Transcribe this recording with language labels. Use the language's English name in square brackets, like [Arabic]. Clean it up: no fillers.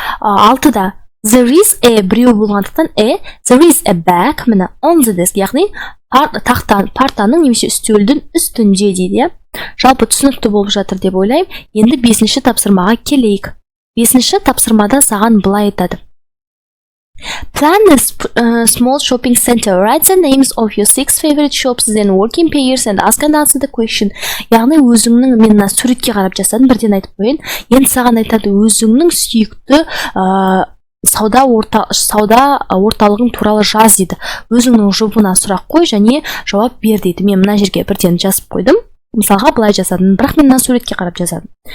[Kazakh] 6-да there is a біреу болғандықтан [English] there is a bag, [Kazakh] міне on the desk, яғни партаның немесе үстелдің үстінде дейді. Жалпы түсінікті болып жатыр деп ойлаймын. Енді 5-ші тапсырмаға келейік. 5-ші тапсырмада саған былай айтады. [English] Plan a small shopping center. Write the names of your 6 favorite shops, then work in pairs and ask and answer the question. [Kazakh] Яғни өзіңнің, мен суретке қарап жасадым, бірден айтып қойын. Енді саған айтады, өзіңнің сүйікті сауда орталығың туралы жаз дейді. Өзіңнің жұбына сұрақ қой және жауап бер дейді. Мен мына жерге бірден жазып қойдым. Мысалға былай жасадым, бірақ мен мына суретке қарап жасадым.